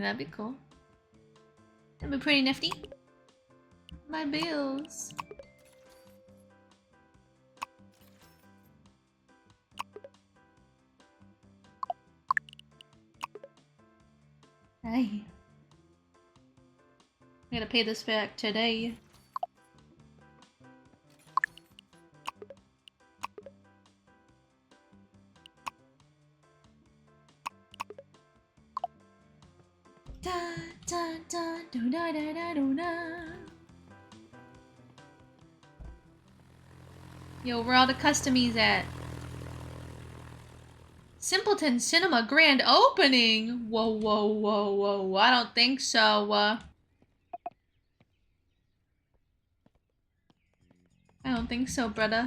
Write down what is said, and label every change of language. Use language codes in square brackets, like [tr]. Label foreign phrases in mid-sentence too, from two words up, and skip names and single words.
[en] That'd be cool. That'd be pretty nifty. My bills. Hey. I gotta pay this back today. Da da da do da da da do da. Yo, where all the customies at? Simpleton Cinema grand opening! Whoa, whoa, whoa, whoa. I don't think so. I don't think so, brother.